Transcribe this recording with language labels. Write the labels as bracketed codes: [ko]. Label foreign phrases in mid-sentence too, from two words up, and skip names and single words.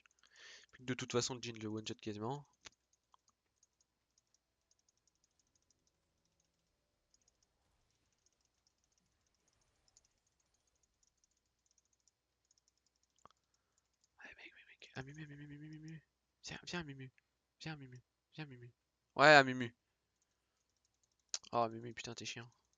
[fr] Puis de toute façon, le Jin le one-shot quasiment. Ouais, mec, mec, mec. Ah, Mumu, Mumu, Mumu, Mumu. Viens, viens, Mumu. Viens, Mumu. Viens, Mumu. Ouais, ah, Mumu. Oh, Mumu, putain, t'es chiant.